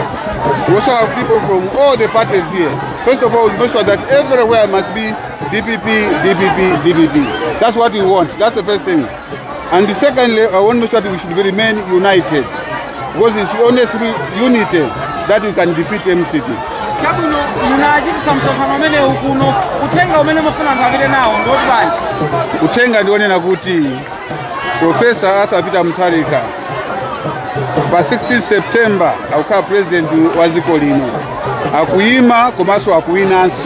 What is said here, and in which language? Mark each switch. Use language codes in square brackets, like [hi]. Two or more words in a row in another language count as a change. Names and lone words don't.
[en] We also have people from all the parties here. First of all, we make sure that everywhere must be DPP. That's what we want. That's the first thing. And secondly, I want to make sure that we should remain united. Because it's only through unity that we can defeat MCP. [ny] Chabuno munachitisa msonkhano umene ukuno utenga umene mufuna nthavire nawo ndoti bwanji? Utenga ndionena kuti Professor Arthur Peter Mutharika pa 16 September akukhala president wa dziko lino akuyima komanso akuwinanso.